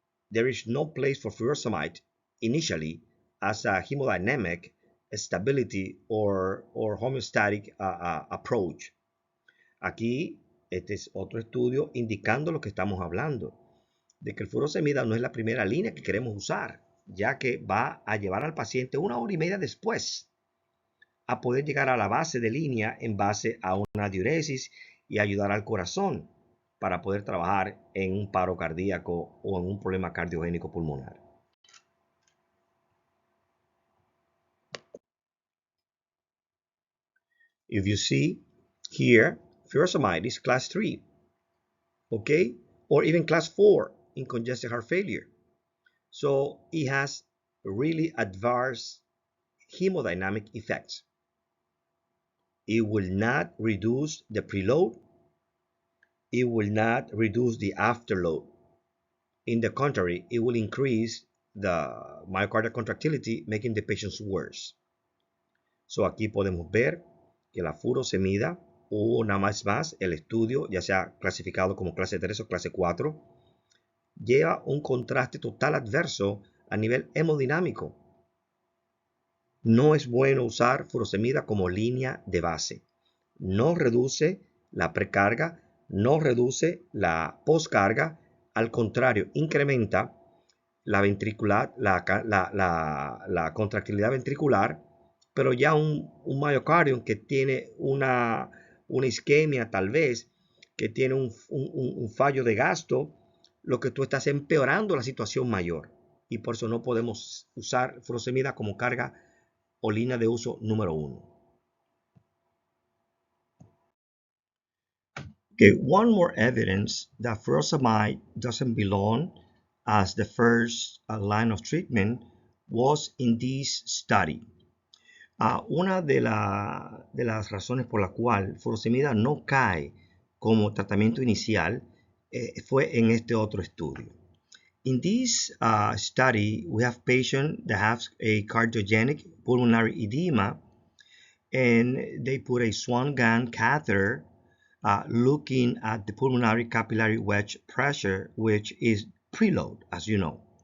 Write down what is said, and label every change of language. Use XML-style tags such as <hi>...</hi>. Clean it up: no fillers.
<en>There is no place for furosemide initially as a hemodynamic stability or homeostatic approach.</en> <es>Aquí, este es otro estudio indicando lo que estamos hablando, de que el furosemida no es la primera línea que queremos usar, ya que va a llevar al paciente una hora y media después a poder llegar a la base de línea en base a una diuresis y ayudar al corazón. para poder trabajar en un paro cardíaco o en un problema cardiogénico pulmonar.</es> <en>If you see here, furosemide is class 3, okay, or even class 4 in congestive heart failure. So it has really adverse hemodynamic effects. It will not reduce the preload. It will not reduce the afterload. In the contrary, it will increase the myocardial contractility, making the patients worse.</en> <es>So aquí podemos ver que la furosemida, una vez más, el estudio, ya sea clasificado como clase 3 o clase 4, lleva un contraste total adverso a nivel hemodinámico. No es bueno usar furosemida como línea de base. No reduce la precarga, no reduce la poscarga, al contrario, incrementa la ventricular, la contractilidad ventricular, pero ya un miocardio que tiene una isquemia tal vez, que tiene un fallo de gasto, lo que tú estás empeorando la situación mayor. Y por eso no podemos usar furosemida como carga o línea de uso número 1.</es> <en>Okay, one more evidence that furosemide doesn't belong as the first line of treatment was in this study.</en> <es>Una de las razones por la cual furosemida no cae como tratamiento inicial fue en este otro estudio.</es> <en>In this study, we have patients that have a cardiogenic pulmonary edema, and they put a Swan-Ganz catheter looking at the pulmonary capillary wedge pressure, which is preload, as you know.</en>